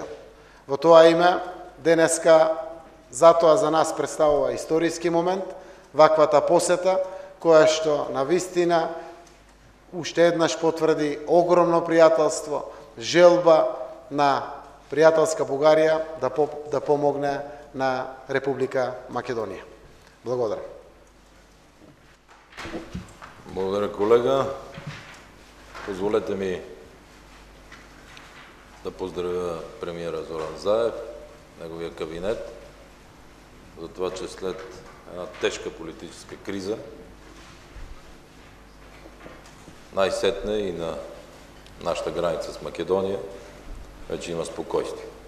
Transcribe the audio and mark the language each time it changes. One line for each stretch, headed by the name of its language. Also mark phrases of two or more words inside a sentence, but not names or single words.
Macedonian: Во тоа име, денеска, затоа за нас представува историски момент, ваквата посета, која што навистина уште еднаш потврди огромно пријателство, желба на пријателска Бугарија да помогне на Република Македонија. Благодарам.
Bulgarian: Благодаря, колега. Позволете ми да поздравя премиера Зоран Заев,
Macedonian: неговиот кабинет,
Bulgarian: за това, че след една тежка политическа криза най-сетне и на нашата граница с Македония вече има спокойствие.